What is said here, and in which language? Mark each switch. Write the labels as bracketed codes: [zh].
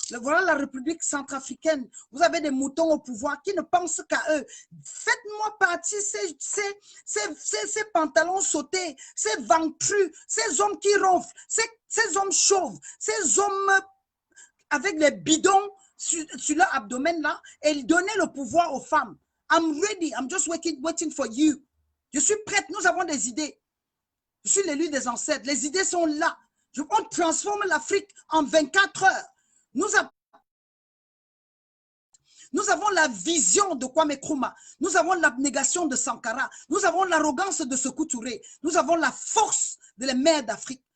[fr] Voilà la République centrafricaine. Vous avez des moutons au pouvoir qui ne pensent qu'à eux. Faites-moi partie ces pantalons sautés, ces ventrus, ces hommes qui ronflent, ces hommes chauves, ces hommes avec les bidons sur leur abdomen là, et ils donnaient le pouvoir aux femmes. [en] I'm ready, I'm just waiting for you. [fr] Je suis prête, nous avons des idées. Je suis l'élu des ancêtres, les idées sont là. On transforme l'Afrique en 24 heures. Nous avons la vision de Kwame Nkrumah. Nous avons l'abnégation de Sankara. Nous avons l'arrogance de Sékou Touré. Nous avons la force de les mères d'Afrique.